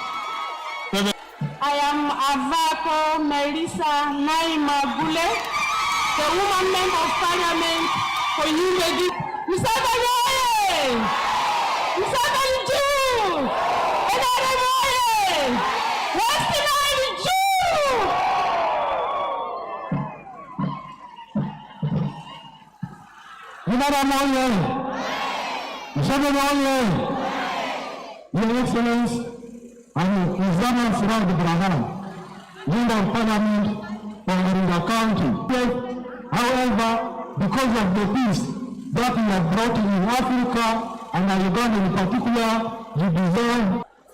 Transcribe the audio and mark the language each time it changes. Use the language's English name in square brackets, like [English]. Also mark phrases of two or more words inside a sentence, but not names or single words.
[English] I am Avako Melissa Naima Gule, the woman Member of Parliament for Yumbe. Museveni oye! Museveni Jew! Enaremo oye! WESTNILE Jew! Enaremo oye! Museveni oye! Your Excellency, I'm Isabel Siraj Brahman, Member of Parliament for Aringa County. However, because of the peace that we have brought in Africa and Uganda in particular, you deserve.